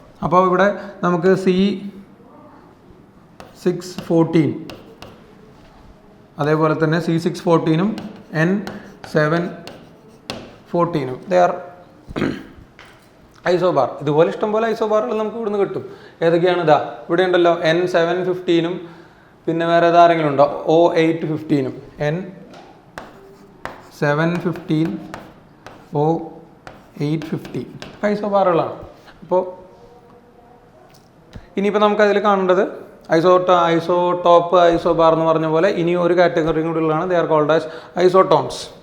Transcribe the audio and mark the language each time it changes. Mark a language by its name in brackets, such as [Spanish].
[Malayalam] അപ്പോൾ ഇവിടെ നമുക്ക് C614 അതേപോലെ തന്നെ C614ഉം N714ഉം [English] They are isobar. [Malayalam] ഇതുപോലെ ഇഷ്ടംപോലെ ഐസോബാറുകൾ നമുക്ക് ഇവിടുന്ന് കിട്ടും. ഏതൊക്കെയാണ്? ഇതാ ഇവിടെ ഉണ്ടല്ലോ, N715ഉം പിന്നെ വേറെ ഏതാരെങ്കിലും ഉണ്ടോ? O815ഉം N715 O815 ഐസോബാറുകളാണ്. അപ്പോൾ ഇനിയിപ്പോൾ നമുക്കതിൽ കാണേണ്ടത് ഐസോടോപ്പ് ഐസോബാർ എന്ന് പറഞ്ഞ പോലെ ഇനി ഒരു കാറ്റഗറിയും കൂടി ഉള്ളതാണ്. [English] They are called as isotones.